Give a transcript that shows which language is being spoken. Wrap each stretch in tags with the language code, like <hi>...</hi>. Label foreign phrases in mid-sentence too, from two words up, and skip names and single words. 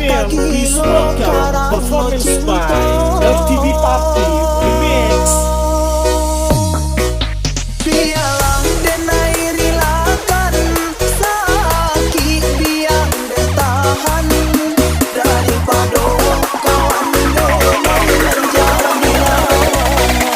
<en>Please welcome performance by LTV Party Remix.</en> <min>Biarlah denai rilakan sakit biar dia tahan daripada kawan memang menjadi lawan.</min>